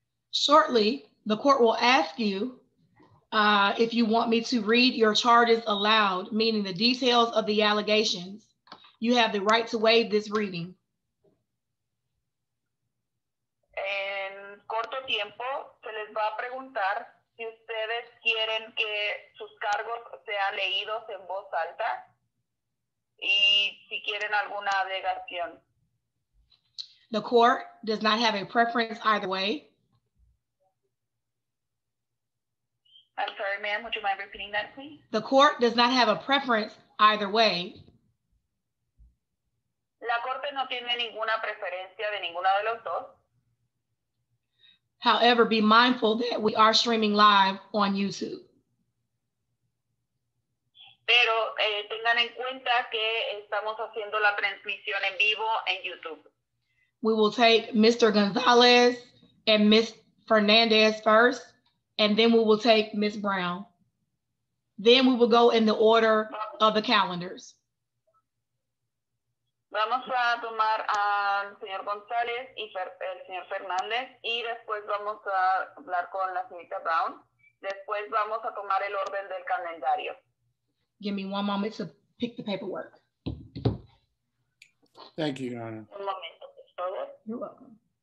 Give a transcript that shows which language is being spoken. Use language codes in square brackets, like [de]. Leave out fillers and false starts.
[en] Shortly, the court will ask you if you want me to read your charges aloud, meaning the details of the allegations. You have the right to waive this reading. [es] En corto tiempo se les va a preguntar si ustedes quieren que sus cargos sean leídos en voz alta y si quieren alguna alegación. [en] The court does not have a preference either way. I'm sorry, ma'am. Would you mind repeating that, please? The court does not have a preference either way. [es] La corte no tiene ninguna preferencia de ninguno de los dos. [en] However, be mindful that we are streaming live on YouTube. [es] Pero tengan en cuenta que estamos haciendo la transmisión en vivo en YouTube. [en] We will take Mr. Gonzalez and Ms. Fernandez first, and then we will take Ms. Brown. Then we will go in the order of the calendars. [es] Vamos a tomar al señor González y el señor Fernández y después vamos a hablar con la señorita Brown. Después vamos a tomar el orden del calendario. [en] Give me one moment to pick the paperwork. Thank you, Your Honor. [es] Un momento, por favor. [en] You're welcome.